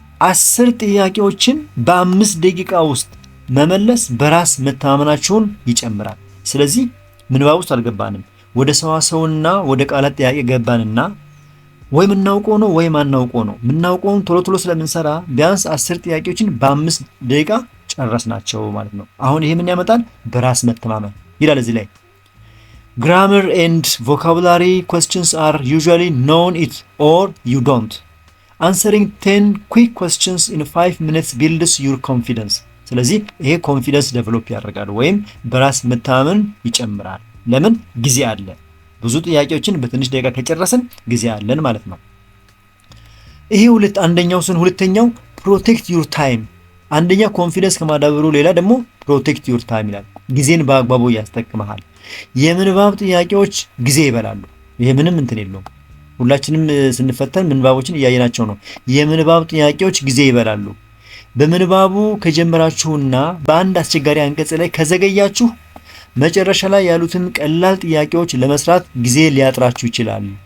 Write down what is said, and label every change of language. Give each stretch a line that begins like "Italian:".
Amharic: 10 ጥያቄዎችን በ5 ደቂቃ ውስጥ መመለስ በራስ መተማመናችሁን ይጨምራል። ስለዚህ ምንባብ ውስጥ አልገባንም፣ ወደ ሰዋሰውና ወደ ቃላት ጥያቄ ገባንና ወይ የምናውቀው ነው ወይ ማናውቀው ነው። የምናውቀውን ቶሎ ቶሎ ስለምንሰራ ቢያንስ 10 ጥያቄዎችን በ5 ደቂቃ ጨረስናቸው ማለት ነው። አሁን ይሄ ምን ያመጣል? በራስ መተማመን ይላል እዚህ ላይ።
English: grammar and vocabulary questions are usually known it or you don't. answering 10 quick questions in 5 minutes builds your confidence.
Amharic: ስለዚህ ይሄ ኮንፊደንስ ዴቨሎፕ ያደርጋል ወይም በራስ መተማመን ይጨምራል። ለምን? ጊዜ አለ። ብዙ ጥያቄዎችን በትንሽ ደቂቃ ከጨረስን ጊዜ አለን ማለት ነው። ይሄ አንደኛው ሁለተኛው
English: ፕሮቴክት ዩር ታይም
Amharic: አንደኛ ኮንፊደንስ ከማዳበሩ ሌላ ደግሞ
English: ፕሮቴክት ዩር ታይም
Amharic: ይላል። ጊዜን በአግባቡ ያስጠቅመሃል። የምንባብ ጥያቄዎች ጊዜ ይበላሉ። ይሄ ምንም እንትን የለውም። ሁላችንም ስንፈተን ምንባቦችን እያየናቸው ነው። የምንባብ ጥያቄዎች ጊዜ ይበላሉ። በምንባቡ ከጀመራችሁና በአንድ አስቸጋሪ አንቀጽ ላይ ከዘገያችሁ መጨረሻ ላይ ያሉትን ቀላል ጥያቄዎች ለመስራት ጊዜ ሊያጥራችሁ ይችላል።